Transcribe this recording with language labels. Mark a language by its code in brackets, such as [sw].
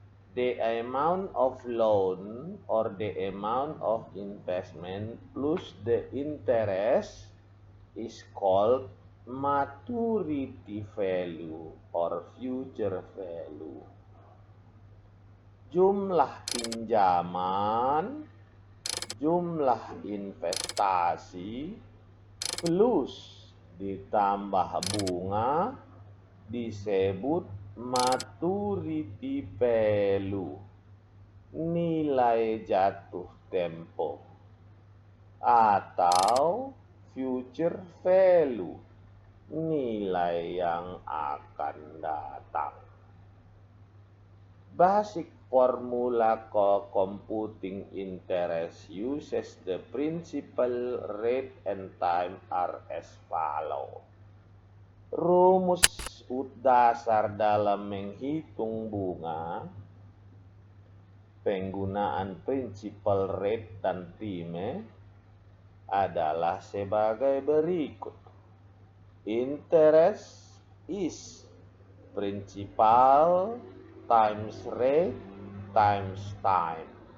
[en] The amount of loan or the amount of investment plus the interest is called maturity value or future value. [id] Jumlah pinjaman, jumlah investasi plus ditambah bunga disebut maturity value, nilai jatuh tempo, atau future value, nilai yang akan datang. [en] Basic formula computing interest uses the principal, rate, and time are as follow. [id] Rumus dasar dalam menghitung bunga, penggunaan principal, rate, dan time adalah sebagai berikut. [en] Interest is principal times rate times time.